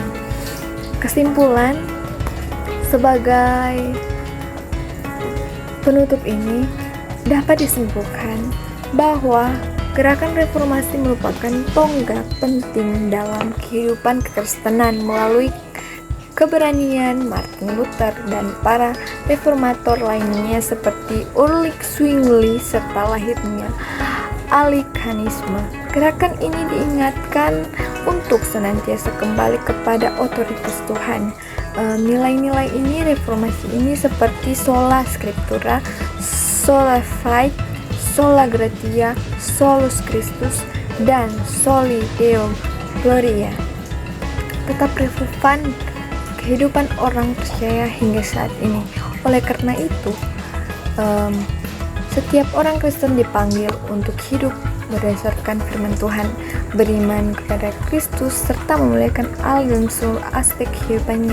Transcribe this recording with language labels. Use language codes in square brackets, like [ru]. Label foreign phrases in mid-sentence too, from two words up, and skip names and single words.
[id] Kesimpulan, sebagai penutup ini, dapat disimpulkan bahwa gerakan reformasi merupakan tonggak penting dalam kehidupan kekristenan melalui keberanian Martin Luther dan para reformator lainnya seperti Ulrich Zwingli serta lahirnya Anglikanisme. Gerakan ini diingatkan untuk senantiasa kembali kepada otoritas Tuhan. Nilai-nilai ini, reformasi ini seperti [la] sola scriptura, sola fide, sola gratia, solus Christus, [id] dan [la] soli Deo Gloria [id] tetap relevan kehidupan orang percaya hingga saat ini. Oleh karena itu, setiap orang Kristen dipanggil untuk hidup berdasarkan firman Tuhan, beriman kepada Kristus, serta memuliakan Allah dalam seluruh aspek kehidupannya.